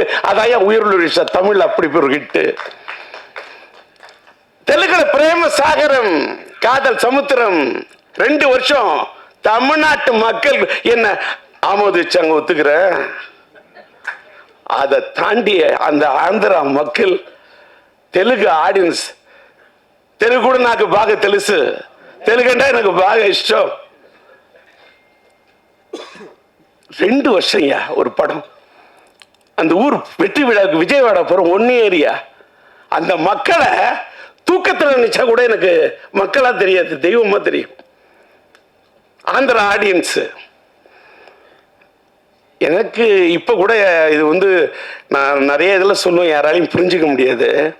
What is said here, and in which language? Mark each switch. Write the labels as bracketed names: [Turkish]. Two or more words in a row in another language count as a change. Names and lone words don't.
[Tamil] அதான் உயிருள்ள தமிழ் அப்படி பேர் ஹிட்டு. தெலுங்குல பிரேம சாகரம், காதல் சமுத்திரம் 2 வருஷம் தமிழ்நாட்டு மக்கள் என்ன ஆமோதிச்சாங்க, ஒத்துக்கிற. அதை தாண்டி அந்த ஆந்திரா மக்கள், தெலுங்கு ஆடியன்ஸ், தெலுங்கு கூட [Telugu] నాకు బాగా తెలుసు, తెలుగంటే నాకు బాగా ఇష్టం. [Tamil] 2 வருஷம் ஒரு படம். அந்த ஊர் வெற்றி விழாவுக்கு விஜயவாடா போறோம், 1 ஏரியா. அந்த மக்களை தூக்கத்தில் நினைச்சா கூட எனக்கு மக்களா தெரியாது, தெய்வமா தெரியும். ஆந்திரா ஆடியன்ஸ் எனக்கு இப்ப கூட இது வந்து நான் நிறைய இதில் சொல்லுவேன், யாராலையும் புரிஞ்சுக்க முடியாது.